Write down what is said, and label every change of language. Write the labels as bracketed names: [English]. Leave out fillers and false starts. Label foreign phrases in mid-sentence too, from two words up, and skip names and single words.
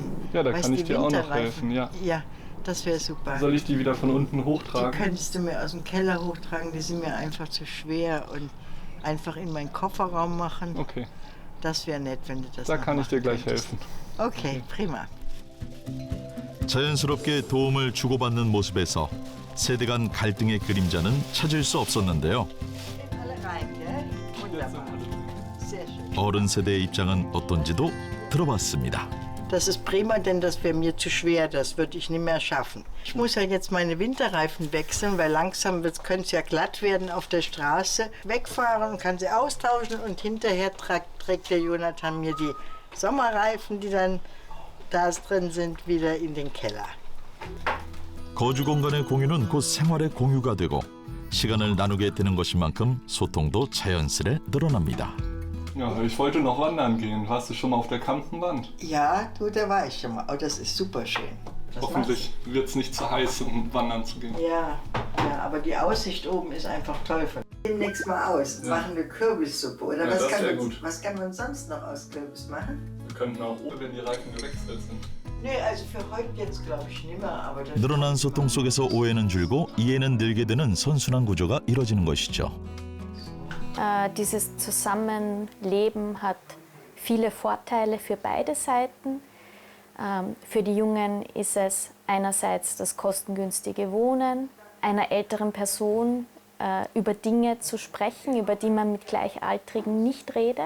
[German] Ja, da Weißt kann du, ich dir auch noch Winterreifen? helfen, ja. Ja, das wäre super. Soll ich die wieder von unten Die hochtragen? könntest du mir aus dem Keller hochtragen, die sind mir einfach zu schwer und einfach in meinen Kofferraum machen. Okay. Das wäre nett, wenn du das Da noch kann ich dir machen gleich könntest. helfen. Okay, prima. [Korean] 자연스럽게 도움을 주고받는 모습에서 세대 간 갈등의 그림자는 찾을 수 없었는데요. [German] Alle rein, gell? Wunderbar. Sehr schön. [Korean] 어른 세대의 입장은 어떤지도 들어봤습니다. [German] Das ist prima, denn das wäre mir zu schwer, das würde ich nicht mehr schaffen. Ich muss ja jetzt meine Winterreifen wechseln, weil langsam könnte es ja glatt werden auf der Straße. Wegfahren, kann sie austauschen und hinterher trägt der Jonathan mir die Sommerreifen, die dann da drin sind, wieder in den Keller. [Korean] 거주 공간의 공유는 곧 생활의 공유가 되고 시간을 나누게 되는 것인 만큼 소통도 자연스레 늘어납니다. [German] Ja, ich wollte noch wandern gehen. Warst du schon mal auf der Kantenwand? Ja, du, da war ich schon mal. Oh, das ist super schön. Das Hoffentlich wird es nicht zu heiß, um wandern zu gehen. Ja, aber die Aussicht oben ist einfach toll. Demnächst mal aus. Ja. Machen wir Kürbissuppe. Oder Ja, das wär gut. was kann man sonst noch aus Kürbis machen? Wir könnten auch oben, wenn die Reifen gewechselt sind. Nee, also für heute jetzt glaube ich nicht mehr. Aber das [Korean] 늘어난 소통 속에서 오해는 줄고 이해는 늘게 되는 선순환 구조가 이뤄지는 것이죠. [German] Dieses Zusammenleben hat viele Vorteile für beide Seiten. Für die Jungen ist es einerseits das kostengünstige Wohnen, einer älteren Person über Dinge zu sprechen, über die man mit Gleichaltrigen nicht redet.